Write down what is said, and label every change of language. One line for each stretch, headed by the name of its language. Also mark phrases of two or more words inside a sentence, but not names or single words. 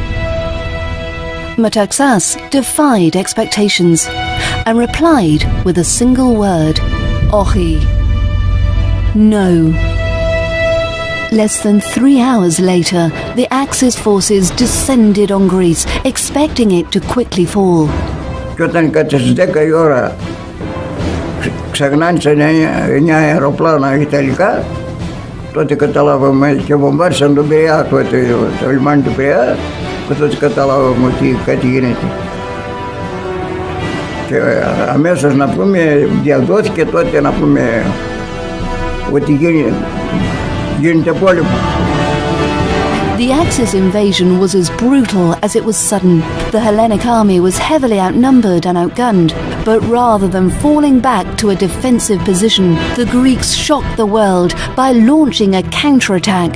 English: Metaxas defied expectations and replied with a single word, Ohi. No. Less than 3 hours later, the Axis forces descended on Greece, expecting it to quickly fall.
Greek: Και όταν κατά στις 10 η ώρα ξαγνάνησαν 9 αεροπλάνα ιταλικά, τότε καταλάβαμε και βομβάρισαν τον Πειραιά, το λιμάνι του Πειραιά, και τότε καταλάβαμε ότι κάτι γίνεται. Και αμέσως να πούμε, διαδόθηκε τότε να πούμε ότι γίνεται πόλεμο.
English: The Axis invasion was as brutal as it was sudden. The Hellenic army was heavily outnumbered and outgunned, but rather than falling back to a defensive position, the Greeks shocked the world by launching a counterattack.